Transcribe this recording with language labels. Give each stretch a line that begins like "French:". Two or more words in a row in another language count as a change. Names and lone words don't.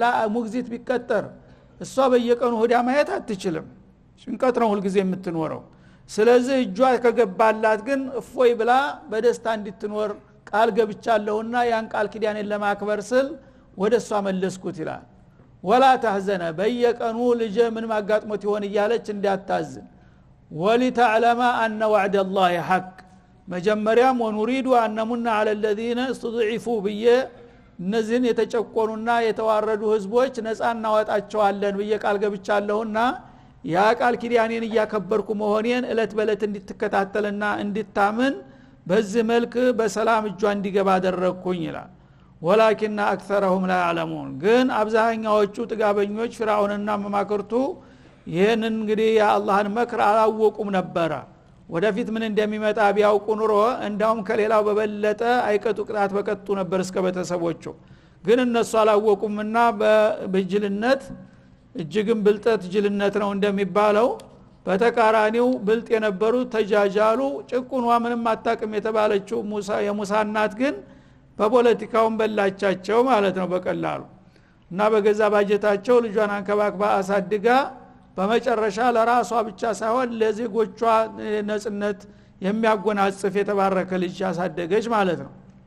Amharic: ሙግዚት ቢቀጠር እሷ በየቀኑ ሆዳ ማየት አትችልም ሽንቀት ነው ሁሉ ጊዜ የምትኖረው ስለዚህ እጇ ከገባላት ግን እፎይ ብላ በደስታ እንድትኖር ቃል ገብቻለሁና ያን ቃል ኪዳኔን ለማክበር ስል ወደሷ መለስኩት ይላል
Arabic: ولا تحزن
Amharic: በየቀኑ ልጅ ምን ማጋጥሞት ይሆን እያለች እንዳታዝን
Arabic: ولتعلم ان وعد الله حق
Amharic: መጀመሪያም
Arabic: ونريد ان نمن على الذين استضعفوا بي
Amharic: እነዚህን የተጨቆኑና የተዋረዱ ህዝቦች ነፃ እናወጣቸዋለን በየ ቃል ገብቻለሁና ያ ቃል ኪዳኔን ያከበርኩ መሆኔን እለት በለት እንድትከታተልና እንድታምን በዚህ መልክ በሰላም እጇ እንዲገባ አደረኩኝ ይላል
Arabic: ولكن أكثرهم لا يعلمون
Amharic: ግን አብዛኛዎቹ ጥጋበኞች ፍራውንና መማክርቱ ይሄንን እንግዲህ የአላህን መክር አላወቁም ነበር ወደፊት ምን እንደሚመጣ ቢያውቁ ኑሮ እንዳውም ከሌላው በበለጠ አይቀጡ ቅጣት በቀጡ ነበር እስከ ቤተሰቦቹ ግን እነሱ አላወቁምና በጅልነት እጅግም ብልጠት ጅልነት ነው እንደሚባለው በተቃራኒው ብልጥ የነበሩ ተጃጃሉ ጭቁኗ ምንም አጣቅም የተባለችው የሙሳ እናት ግን በፖለቲካውን በላቻቸው ማለት ነው በቀላሉ እና በገዛ ባጀታቸው ልጇን አንከባክባ አሳድጋ በመጨረሻ ለራሷ ብቻ ሳይሆን ለዜጎቿ ነጽነት የሚያጎናጽፍ የተባረከ ልጅ ያሳደገች ማለት ነው